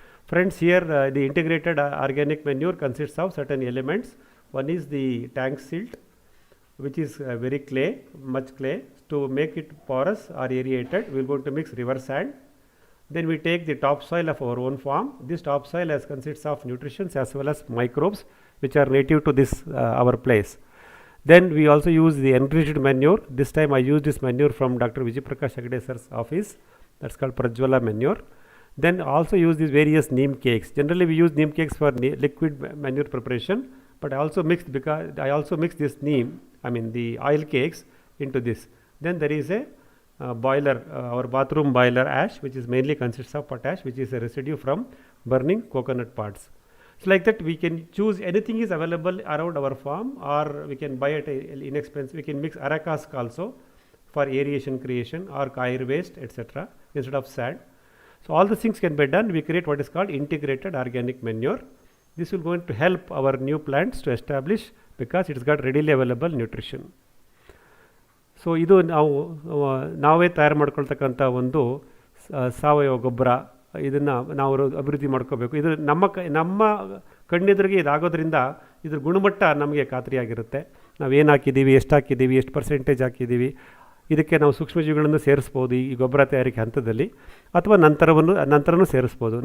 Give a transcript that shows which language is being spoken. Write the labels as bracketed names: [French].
[English] Friends, here the integrated organic manure consists of certain elements. One is the tank silt, which is very much clay. To make it porous or aerated, we are going to mix river sand. Then we take the topsoil of our own farm. This topsoil consists of nutrients as well as microbes which are native to this our place. Then we also use the enriched manure. This time I use this manure from Dr. Vijayaprakash Hegde sir's office. That's called Prajwala manure. Then also use these various neem cakes. Generally we use neem cakes for liquid manure preparation, but I also mix this neem, the oil cakes into this. Then there is a boiler, our bathroom boiler ash, which is mainly consists of potash, which is a residue from burning coconut parts. So like that we can choose anything is available around our farm, or we can buy it inexpensive. We can mix aracask also for aeration creation, or kair waste, etc. instead of sand. So all the things can be done. We create what is called integrated organic manure. This will going to help our new plants to establish because it's got readily available nutrition. [Kannada] So ಇದು ನಾವೇ ತಯಾರು ಮಾಡ್ಕೊಳ್ತಕ್ಕಂಥ ಒಂದು ಸಾವಯವ ಗೊಬ್ಬರ. ಇದನ್ನು ನಾವು ಅಭಿವೃದ್ಧಿ ಮಾಡ್ಕೋಬೇಕು. ಇದು ನಮ್ಮ ಕಣ್ಣೆದುರಿಗೆ ಇದಾಗೋದ್ರಿಂದ ಇದ್ರ ಗುಣಮಟ್ಟ ನಮಗೆ ಖಾತ್ರಿಯಾಗಿರುತ್ತೆ. ನಾವೇನು ಹಾಕಿದ್ದೀವಿ, ಎಷ್ಟು ಹಾಕಿದ್ದೀವಿ, ಎಷ್ಟು ಪರ್ಸೆಂಟೇಜ್ ಹಾಕಿದ್ದೀವಿ, ಇದಕ್ಕೆ ನಾವು ಸೂಕ್ಷ್ಮಜೀವಿಗಳನ್ನು ಸೇರಿಸ್ಬೋದು ಈ ಗೊಬ್ಬರ ತಯಾರಿಕೆ ಹಂತದಲ್ಲಿ, ಅಥವಾ ನಂತರನೂ ಸೇರಿಸ್ಬೋದು.